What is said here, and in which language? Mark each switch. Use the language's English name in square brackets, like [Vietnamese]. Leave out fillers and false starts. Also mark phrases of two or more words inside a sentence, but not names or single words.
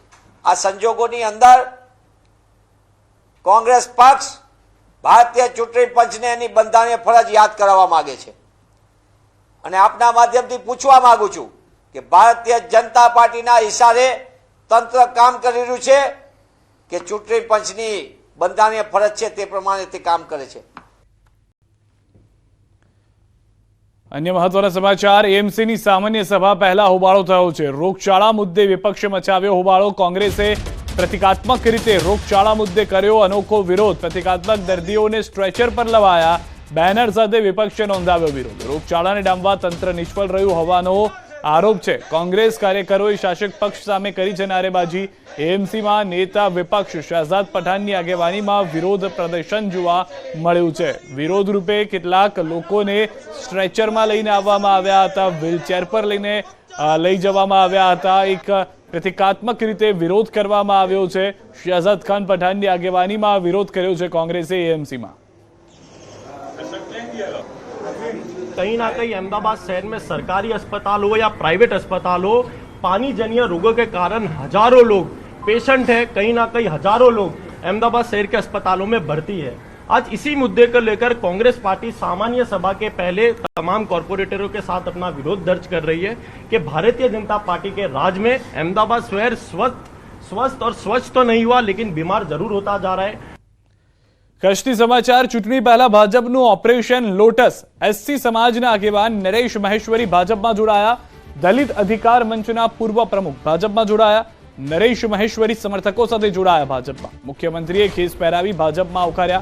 [Gujarati] આ સંજોગોની અંદર કોંગ્રેસ પક્ષ ભારતીય ચૂંટણી પંચને એની બંધારણીય ફરજ યાદ કરાવવા માંગે છે અને આપના માધ્યમથી પૂછવા માંગુ છું કે ભારતીય જનતા પાર્ટીના ઇશારે તંત્ર કામ કરી રહ્યું છે કે ચૂંટણી પંચની બંધારણીય ફરજ છે તે પ્રમાણે તે કામ કરે છે। અન્ય મહત્વના સમાચાર। એએમસીની સામાન્ય સભા પહેલા હોબાળો થયો છે। રોગચાળા મુદ્દે વિપક્ષે મચાવ્યો હોબાળો। કોંગ્રેસે પ્રતીકાત્મક રીતે રોગચાળા મુદ્દે કર્યો અનોખો વિરોધ। પ્રતીકાત્મક દર્દીઓને સ્ટ્રેચર પર લવાયા। બેનર સાથે વિપક્ષે નોંધાવ્યો વિરોધ। રોગચાળાને ડામવા તંત્ર નિષ્ફળ રહ્યું होવાનો આરોપ છે। કોંગ્રેસ કાર્યકરોએ શાસક પક્ષ સામે કરી છે નારેબાજી। એએમસીમાં નેતા વિપક્ષ શહજાદ પઠાણની આગેવાનીમાં विरोध प्रदर्शन જોવા મળ્યું છે। વિરોધ રૂપે કેટલાક લોકોને સ્ટ્રેચરમાં લઈને આવવામાં આવ્યા હતા, વ્હીલચેર પર લઈને લઈ જવામાં આવ્યા હતા। એક પ્રતિકાત્મક રીતે વિરોધ કરવામાં આવ્યો છે। શહજાદ ખાન પઠાણની આગેવાનીમાં વિરોધ કર્યો છે કોંગ્રેસે એએમસીમાં। [Hindi] कहीं ना कहीं अहमदाबाद शहर में सरकारी अस्पताल हो या प्राइवेट अस्पताल हो, पानी जन्य रोगों के कारण हजारों लोग पेशेंट है, कहीं ना कहीं हजारों लोग अहमदाबाद शहर के अस्पतालों में भर्ती है। आज इसी मुद्दे को लेकर कांग्रेस पार्टी सामान्य सभा के पहले तमाम कॉर्पोरेटरों के साथ अपना विरोध दर्ज कर रही है कि भारतीय जनता पार्टी के राज में अहमदाबाद शहर स्वस्थ और स्वच्छ तो नहीं हुआ, लेकिन बीमार जरूर होता जा रहा है। [Gujarati] કચ્છથી સમાચાર। ચૂંટણી પહેલા ભાજપનું ઓપરેશન લોટસ। એસસી સમાજના આગેવાન નરેશ મહેશ્વરી ભાજપમાં જોડાયા। દલિત અધિકાર મંચના પૂર્વ પ્રમુખ ભાજપમાં જોડાયા। નરેશ મહેશ્વરી સમર્થકો સાથે જોડાયા ભાજપમાં। મુખ્યમંત્રીએ ખેસ પહેરાવી ભાજપમાં આવકાર્યા।